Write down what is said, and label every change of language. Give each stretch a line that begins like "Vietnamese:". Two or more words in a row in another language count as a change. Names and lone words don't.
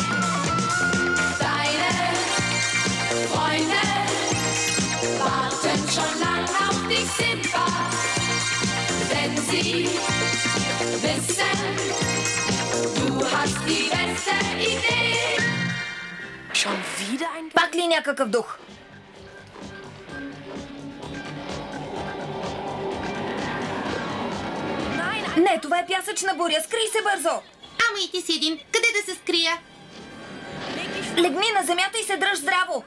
German: Deine Freunde warten schon lang auf dich, Sindbad, denn sie wissen, du hast die beste Idee. Schon wieder ein...
Bulgarian: Пак ли някакъв дух? Не, това е пясъчна буря. Скрий се бързо! Ама и ти си един. Къде да се скрия? Легни на земята и се дръж здраво!